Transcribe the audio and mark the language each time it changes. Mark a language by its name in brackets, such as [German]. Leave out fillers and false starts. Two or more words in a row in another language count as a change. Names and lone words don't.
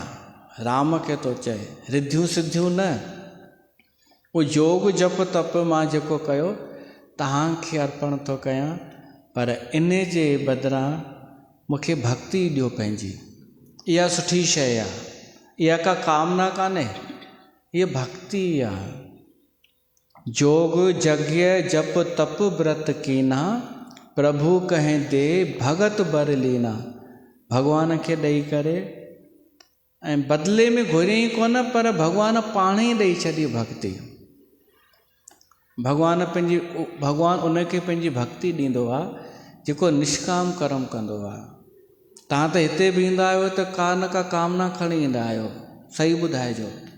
[Sindhi] राम खे थो चए, रिद्धियूं सिद्धियूं न, उहो योग जप तप मां जेको कयो तव्हांखे अर्पण थो कयां, पर इन जे बदिरां मूंखे भक्ति ॾियो पंहिंजी। इहा सुठी शइ आहे, इहा का कामना कान्हे, इहा भक्ति आहे। [Awadhi] जोग यज्ञ जप तप व्रत कीना, प्रभु कहें दे भगत बर लीना। [Sindhi] भॻवान खे ॾेई करे ऐं बदिले में घुरियईं कोन, पर भॻवान पाण ई ॾेई छॾी भक्ति। भॻवान उनखे पंहिंजी भक्ति ॾींदो आहे जेको निष्काम कर्म कंदो आहे। तव्हां त हिते बि ईंदा आहियो त का न का कामना खणी ईंदा आहियो, सही ॿुधाइजो।